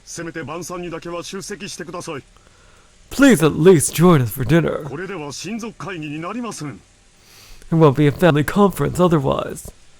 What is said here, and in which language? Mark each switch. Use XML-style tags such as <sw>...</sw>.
<ja>せめて晩餐にだけは出席してください。</ja> <en>please at least join us for dinner.</en> <ja>これでは親族会議になりません。</ja> <en>It won't be a family conference otherwise.</en>